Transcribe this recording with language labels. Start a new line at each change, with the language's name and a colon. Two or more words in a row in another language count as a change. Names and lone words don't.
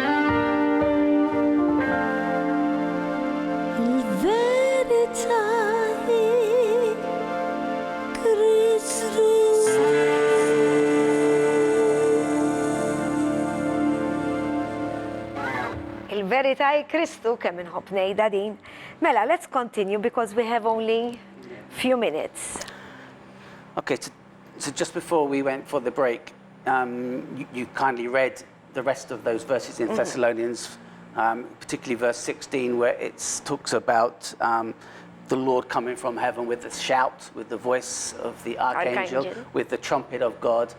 Maltese: Il-verità hi Kristu. Il-verità hi Kristu kemm inħobb ngħidha din. Mela,
English: let's continue because we have only few minutes. Okay, so just before we went for the break, you kindly read the rest of those verses in Thessalonians, particularly verse 16, where it talks about the Lord coming from heaven with a shout, with the voice of the archangel, with the trumpet of God.